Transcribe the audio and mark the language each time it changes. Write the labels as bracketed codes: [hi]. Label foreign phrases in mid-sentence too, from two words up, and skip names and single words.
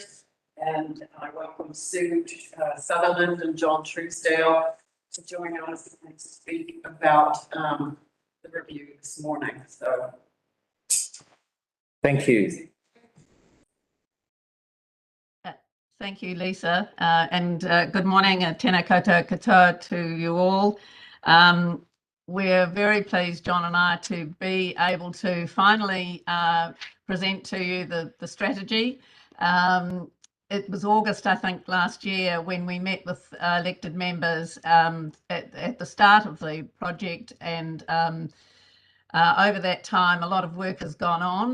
[en] And I welcome Sue Sutherland and John Truesdale to join us and speak about the review this morning. So, thank you. Thank you, Lisa, and good morning, [mi] tēnā koutou katoa [en] to you all. We're very pleased, John and I, to be able to finally present to you the strategy. It was August, I think, last year when we met with elected members at the start of the project, and over that time, a lot of work has gone on.